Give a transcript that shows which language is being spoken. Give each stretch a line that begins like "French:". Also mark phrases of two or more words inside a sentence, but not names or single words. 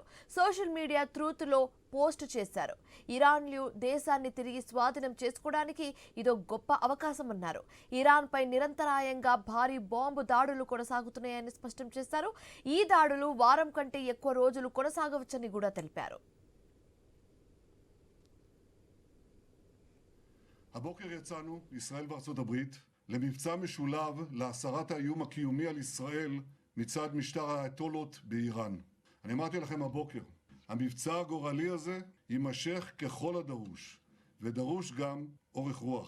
English: social media
Telugu: ట్రూత్ లో పోస్ట్ చేశారు. ఇరాన్లు దేశాన్ని తిరిగి స్వాధీనం చేసుకోవడానికి ఇదో గొప్ప అవకాశమన్నారు. ఇరాన్ పై నిరంతరాయంగా భారీ బాంబు దాడులు కొనసాగుతున్నాయని స్పష్టం చేశారు. ఈ దాడులు వారం కంటే ఎక్కువ రోజులు కొనసాగవచ్చని కూడా తెలిపారు.
Hebrew: הבוקר יצאנו, ישראל וארצות הברית, למבצע משולב להסרת האיום הקיומי על ישראל מצד משטר האייתולות באיראן. אני אמרתי לכם הבוקר, המבצע הגורלי הזה יימשך ככל הדרוש, ודרוש גם אורך רוח.